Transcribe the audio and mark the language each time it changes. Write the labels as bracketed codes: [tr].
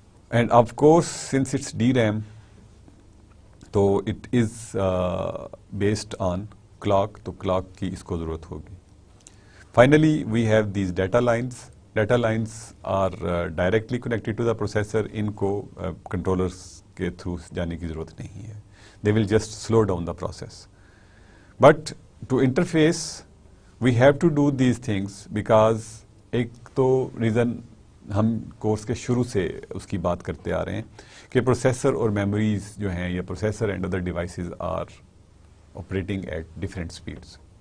[en] and of course since it's DRAM, تو it is based on clock, [ur] تو clock کی اس کو ضرورت ہوگی. [en] Finally we have these data lines. Data lines are directly connected to the processor. [ur] ان کو controllers کے through جانے کی ضرورت نہیں ہے. [en] They will just slow down the process. But to interface we have to do these things, because [ur] ایک تو reason ہم کورس کے شروع سے اس کی بات کرتے آ رہے ہیں کہ پروسیسر اور میموریز جو ہیں، [en] یا processor and other devices are operating at different speeds.